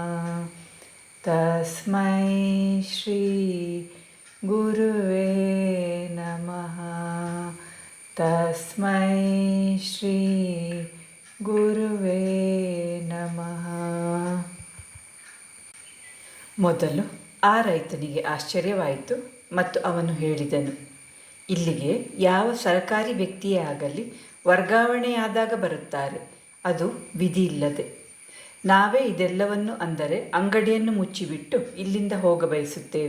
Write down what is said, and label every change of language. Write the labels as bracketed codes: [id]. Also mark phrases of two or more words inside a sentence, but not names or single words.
[sa] ತಸ್ಮೈ ಶ್ರೀ ಗುರುವೇ ನಮಃ. ತಸ್ಮೈ ಶ್ರೀ ಗುರುವೇ ನಮಃ. [kn] ಮೊದಲು ಆ ರೈತನಿಗೆ ಆಶ್ಚರ್ಯವಾಯಿತು ಮತ್ತು ಅವನು ಹೇಳಿದನು, ಇಲ್ಲಿಗೆ ಯಾವ ಸರ್ಕಾರಿ ವ್ಯಕ್ತಿಯೇ ಆಗಲಿ ವರ್ಗಾವಣೆಯಾದಾಗ ಬರುತ್ತಾರೆ, ಅದು ವಿಧಿ ಇಲ್ಲದೆ. ನಾವೇ ಇದೆಲ್ಲವನ್ನು ಅಂದರೆ ಅಂಗಡಿಯನ್ನು ಮುಚ್ಚಿಬಿಟ್ಟು ಇಲ್ಲಿಂದ ಹೋಗ ಬಯಸುತ್ತೇವೆ.